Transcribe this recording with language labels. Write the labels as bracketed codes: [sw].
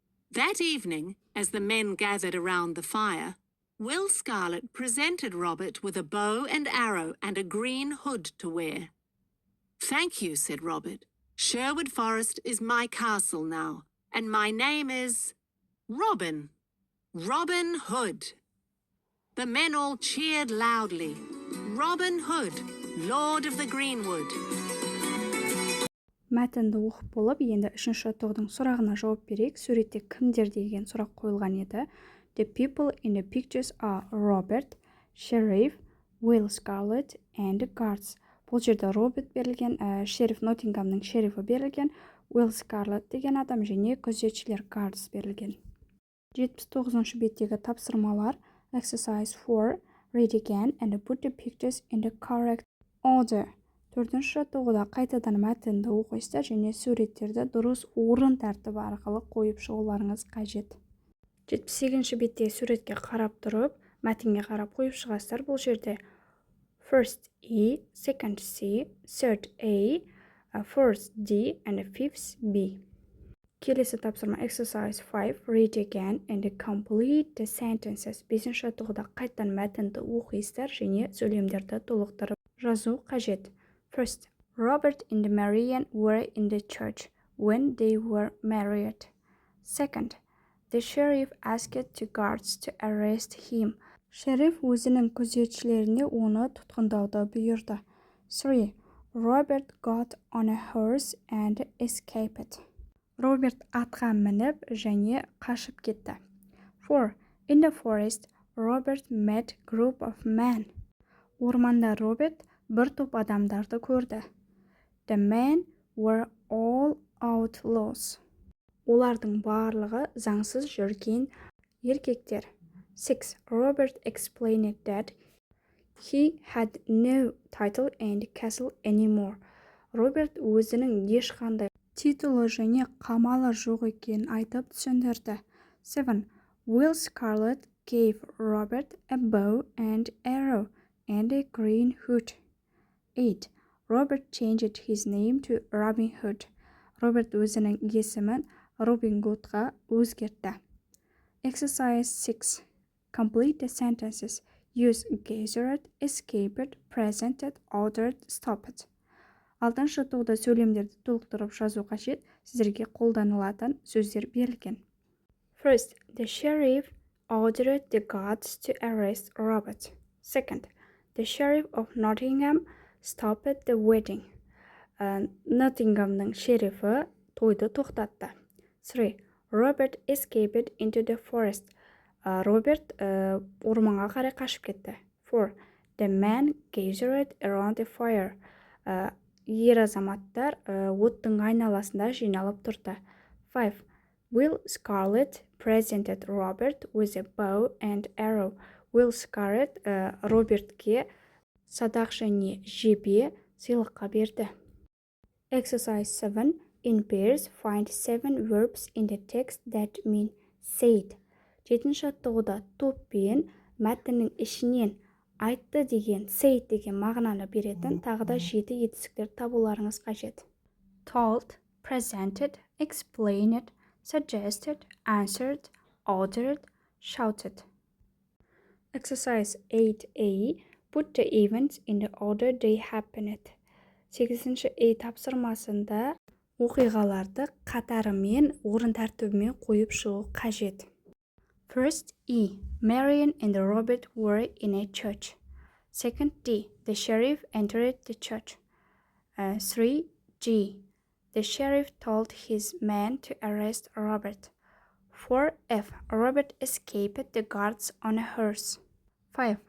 [en] That evening, as the men gathered around the fire, Will Scarlet presented Robert with a bow and arrow and a green hood to wear. "Thank you," said Robert. "Sherwood Forest is my castle now, and my name is Robin Hood." The men all cheered loudly. Robin Hood, Lord of the Greenwood. [kk] Мәтінді оқып болып, енді үшінші тоғдың сұрағына жауап берейік. Суретте кімдер деген сұрақ қойылған еді. [en] The people in the pictures are Robert, Sheriff, Will Scarlet and guards. [kk] Бұл жерде Роберт берілген, шериф Ноттингамның шерифі берілген, Will Scarlet деген адам және күзетшілер guards берілген. 79-шы беттегі тапсырмалар. [en] Exercise 4. Read again and put the pictures in the correct order. [kk] 4-ші тоғыда қайтадан мәтінді оқыңыздар және суреттерді дұрыс орын тәртібі арқылы қойып шығуларыңыз қажет. 78-ші беттегі суретке қарап тұрып, мәтінге қарап қойып шығасыздар. Бұл жерде [en] first E, second C, third A, fourth D and fifth B. [kk] Келесі тапсырма exercise 5. [en] Read again and complete the sentences. [kk] 5-ші тоғыда қайтадан мәтінді оқыңыздар және сөйлемдерді толықтырып жазу қажет. [en] First, Robert and Marian were in the church when they were married. Second, the sheriff asked the guards to arrest him. [kk] Шериф өзінің күзетшілеріне оны тұтқындауды бұйырды. [en] 3. Robert got on a horse and escaped. [kk] Роберт атқа мініп және қашып кетті. [en] 4. In the forest, Robert met a group of men. [kk] Орманда Роберт бір топ адамдарды көрді. [en] The men were all outlaws. [kk] Олардың барлығы заңсыз жүрген еркектер. [en] 6. Robert explained that he had no title and castle anymore. [kk] Роберт өзінің ешқандай титулы және қамалы жоқ екенін айтып түсіндірді. [en] 7. Will Scarlet gave Robert a bow and arrow and a green hood. 8. Robert changed his name to Robin Hood. [kk] Роберт өзінің есімін Робин Гудқа өзгертті. [en] Exercise 6. Complete the sentences. Use gathered, escaped, presented, ordered, stopped. [kk] 6-шы тоғда сөйлемдерді толықтырып жазу қажет. Сіздерге қолданылатын сөздер берілген. [en] First, the sheriff ordered the guards to arrest Robert. Second, the sheriff of Nottingham stopped the wedding. [kk] Ноттингамның шерифі тойды тоқтатты. 3. [en] Robert escaped into the forest. [kk] Роберт орманға қарай қашып кетті. [en] 4. The men gathered around the fire. [kk] Ер азаматтар оттың айналасында жиналып тұрды. [en] 5. Will Scarlet presented Robert with a bow and arrow. [kk] Will Scarlet Робертке садақ және жебе сыйлыққа берді. [en] Exercise 7. In pairs, find 7 verbs in the text that mean said. [kk] 7-ші тоғда топпен мәтіннің ішінен айтты деген, said деген мағынаны беретін тағы да 7 етістіктер табуларыңыз қажет. [en] Told, presented, explained, suggested, answered, ordered, shouted. Exercise 8A. Put the events in the order they happened. [kk] 8-ші A тапсырмасында оқиғаларды қатарымен, орын тәртібімен қойып шығу қажет. [en] First E. Marian and Robert were in a church. Second D. The sheriff entered the church. 3. G. The sheriff told his men to arrest Robert. 4. F. Robert escaped the guards on a horse. 5.